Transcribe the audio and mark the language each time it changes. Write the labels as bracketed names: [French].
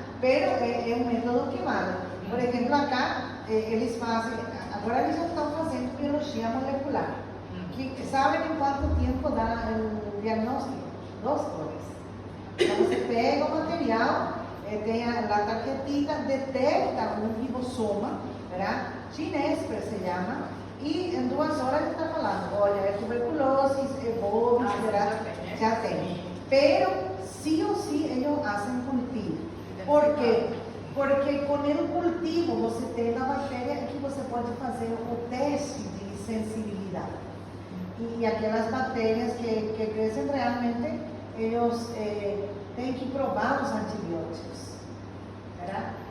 [Portuguese] Pero é um método que vale. Por exemplo, acá eles fazem, agora eles já estão fazendo biologia molecular, que sabem em quanto tempo dá o diagnóstico? 2 horas. Então você pega o material, tem a tarjetita, detecta um ribossoma, ¿verdad? Ginespra [Spanish] se llama, [Portuguese] e em 2 horas está falando, olha, é tuberculose, é bovis, ¿verdad? Já tem. [Spanish] Pero sí o sí ellos hacen cultivo. [Portuguese] ¿Por quê? Porque com o cultivo você tem a bactéria que você pode fazer o teste de sensibilidade. E aquelas bactérias que crescem realmente, eles têm que provar os antibióticos, ¿verdad?